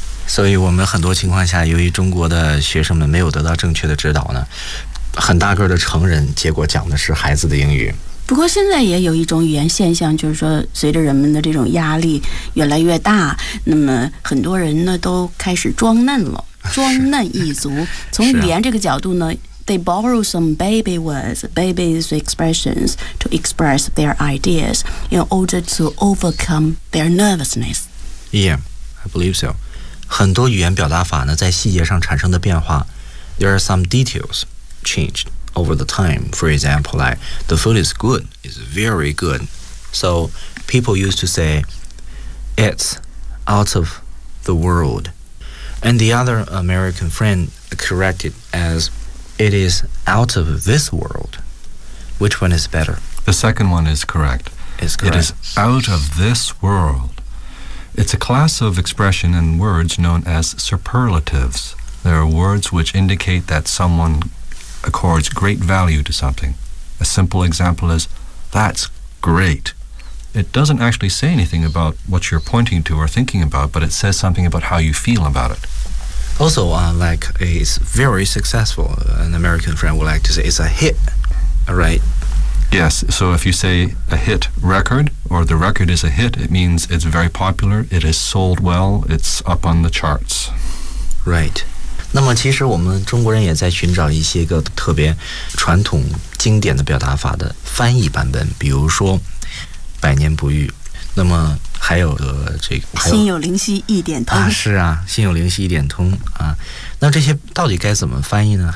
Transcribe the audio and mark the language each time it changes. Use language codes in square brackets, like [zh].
[zh] 所以我们很多情况下由于中国的学生们没有得到正确的指导呢，很大个的成人结果讲的是孩子的英语。不过现在也有一种语言现象，就是说随着人们的这种压力越来越大，那么很多人呢都开始装嫩了，装嫩一族。从语言这个角度呢， [en] They borrow some baby words, baby's expressions to express their ideas in order to overcome their nervousness. Yeah, I believe so. [zh] 很多语言表达法呢，在细节上产生的变化。 [en] There are some details changed over the time. For example, like, the food is good, it's very good. So people used to say, it's out of the world. And the other American friend corrected as,It is out of this world. Which one is better? The second one is correct. It's correct. It is out of this world. It's a class of expression and words known as superlatives. There are words which indicate that someone accords great value to something. A simple example is, that's great. It doesn't actually say anything about what you're pointing to or thinking about, but it says something about how you feel about it. Also, like, it's very successful. An American friend would like to say it's a hit, right? Yes, so if you say a hit record, or the record is a hit, it means it's very popular, it is sold well, it's up on the charts. Right. [zh] 那么其实我们中国人也在寻找一些个特别传统经典的表达法的翻译版本，比如说百年不遇。那么还有个这个心有灵犀一点通啊，是啊，心有灵犀一点通啊。那这些到底该怎么翻译呢？